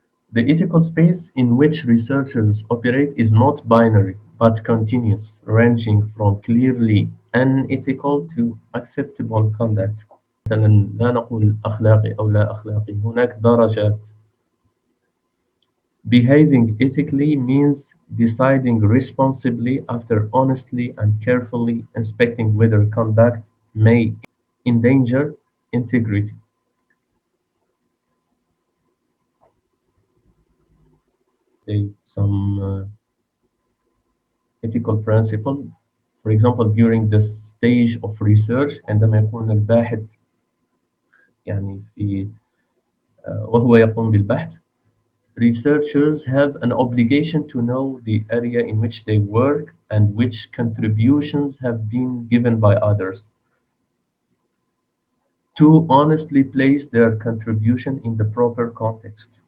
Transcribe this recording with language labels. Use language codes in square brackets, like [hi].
[en] The ethical space in which researchers operate is not binary, but continuous, ranging from clearly unethical to acceptable conduct. [ar] مثلا لا نقول أخلاقي أو لا أخلاقي، هناك درجات. [en] Behaving ethically means deciding responsibly after honestly and carefully inspecting whether conduct may endanger integrity. Say some ethical principle. For example, during the stage of research، [ar] عندما يكون الباحث يعني في وهو يقوم بالبحث. [en] Researchers have an obligation to know the area in which they work and which contributions have been given by others, to honestly place their contribution in the proper context.